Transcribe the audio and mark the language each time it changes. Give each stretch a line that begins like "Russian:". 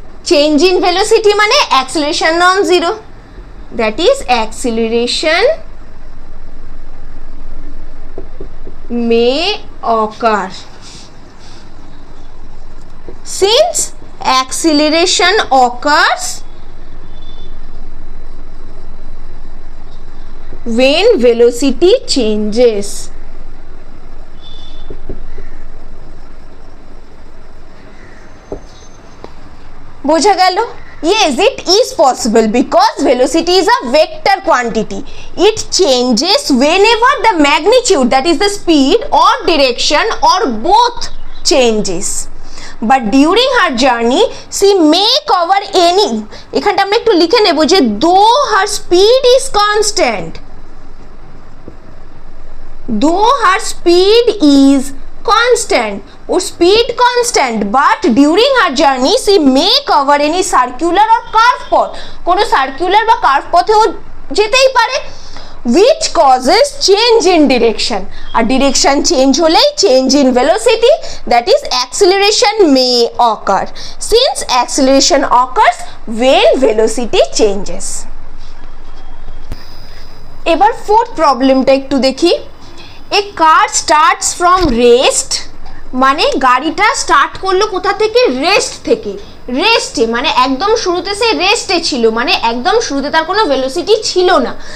English: Change in velocity মানে acceleration non zero, that is acceleration may occur. Since acceleration occurs when velocity changes.
Bangla: বোঝা গেল?
English: Yes, it is possible because velocity is a vector quantity. It changes whenever the magnitude, that is the speed or direction or both changes. But during her journey, she may cover any.
Bangla: এখানটা আমরা একটু লিখে নেব যে
English: though her speed is constant. Though her speed is constant, or speed constant, but during her journey she may cover any circular or curved path.
Bangla: কোনো circular বা curve পথেও যেতেই পারে,
English: which causes change in direction. আর direction change হলেই change in velocity, that is acceleration may occur. Since acceleration occurs when velocity changes.
Bangla: এবার fourth প্রবলেমটা একটু দেখি।
English: A car starts from rest,
Bangla: মানে গাড়িটা স্টার্ট করলো কোথা থেকে? রেস্ট থেকে। রেস্টে মানে একদম শুরুতে সে রেস্টে ছিল, মানে একদম শুরুতে তার কোনো ভেলোসিটি ছিল না।